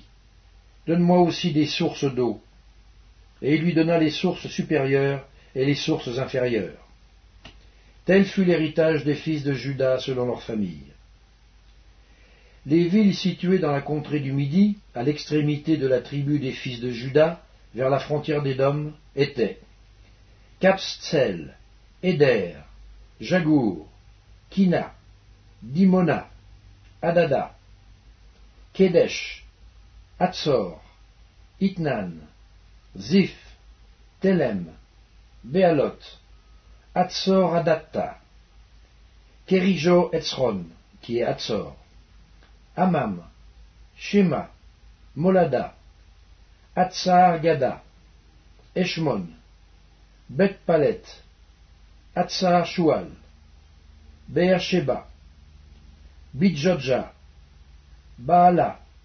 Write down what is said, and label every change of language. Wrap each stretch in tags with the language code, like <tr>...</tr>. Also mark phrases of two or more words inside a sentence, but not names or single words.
<fr>Donne-moi aussi des sources d'eau. Et il lui donna les sources supérieures et les sources inférieures. Tel fut l'héritage des fils de Juda selon leur famille. Les villes situées dans la contrée du Midi, à l'extrémité de la tribu des fils de Juda, vers la frontière d'Édom, étaient Capstsel, Éder, Jagour, Kina, Dimona, Adada, Kedesh, Hatzor, Itnan, Ziph, Telem, Béalot, Hatzor Adatta, Kérijo Etzron, qui est Hatzor, Amam, Shema, Molada, Hatzar Gada, Eshmon, Bet Palet, Hatzar Shual, Beersheba, Bidjodja, Baala,</fr>